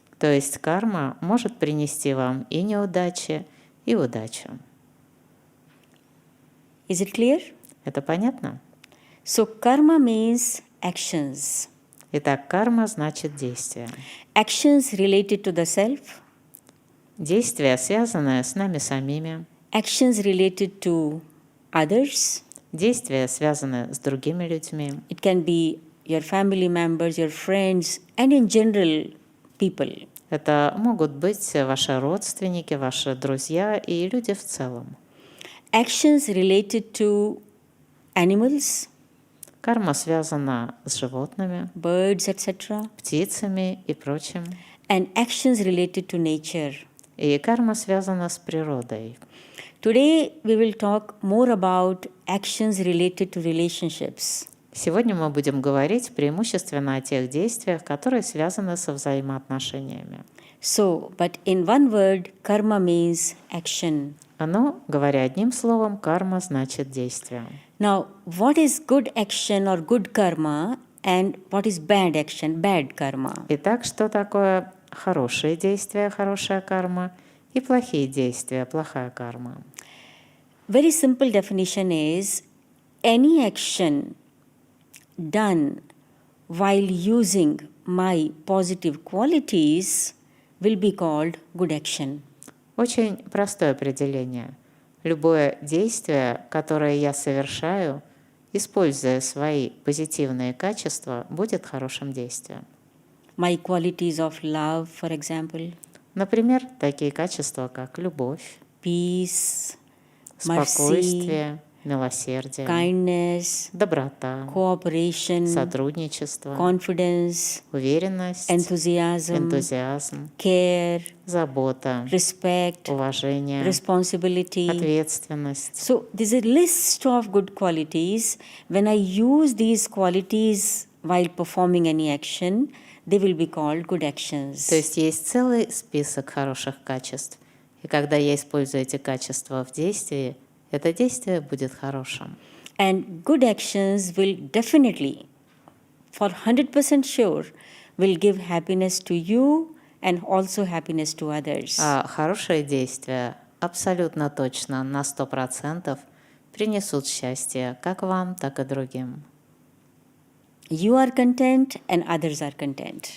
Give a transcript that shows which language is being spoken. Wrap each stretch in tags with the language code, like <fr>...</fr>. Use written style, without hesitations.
<ru>То есть карма может принести вам и неудачи, и удачу.</ru> <en>Is it clear?</en> <ru>Это понятно?</ru> <en>So, karma means actions.</en> <ru>Итак, карма значит действие.</ru> <en>Actions related to the self,</en> <ru>Действия, связанные с нами самими.</ru> <en>actions related to others.</en> <ru>Действия, связанные с другими людьми.</ru> <en>It can be your family members, your friends, and in general, people.</en> <ru>Это могут быть ваши родственники, ваши друзья и люди в целом.</ru> <en>Actions related to animals,</en> <ru>Карма связана с животными,</ru> <en>birds, etc.</en> <ru>птицами и прочим.</ru> <en>And actions related to nature.</en> <ru>И карма связана с природой.</ru> <en>Today, we will talk more about actions related to relationships.</en> <ru>Сегодня мы будем говорить преимущественно о тех действиях, которые связаны со взаимоотношениями.</ru> <en>So, but in one word, karma means action.</en> <ru>Но, говоря одним словом, карма значит действие.</ru> <en>Now, what is good action or good karma and what is bad action, bad karma?</en> <ru>Итак, что такое хорошие действия, хорошая карма, и плохие действия, плохая карма?</ru> <en>Very simple definition is any action done while using my positive qualities will be called good action.</en> <ru>Очень простое определение. Любое действие, которое я совершаю, используя свои позитивные качества, будет хорошим действием.</ru> <en>My qualities of love, for example,</en> <ru>Например, такие качества, как любовь,</ru> <en>peace, mercy,</en> <ru>спокойствие, милосердие,</ru> <en>kindness,</en> <ru>доброта,</ru> <en>cooperation,</en> <ru>сотрудничество,</ru> <en>confidence,</en> <ru>уверенность,</ru> <en>enthusiasm,</en> <ru>энтузиазм,</ru> <en>care,</en> <ru>забота,</ru> <en>respect,</en> <ru>уважение,</ru> <en>responsibility.</en> <ru>ответственность.</ru> <en>So, there's a list of good qualities. When I use these qualities while performing any action, they will be called good actions.</en> <ru>То есть есть целый список хороших качеств. И когда я использую эти качества в действии, это действие будет хорошим.</ru> <en>And good actions will definitely, for 100% sure, will give happiness to you and also happiness to others.</en> <ru>А хорошие действия абсолютно точно на 100% принесут счастье как вам, так и другим.</ru> <en>You are content and others are content.</en>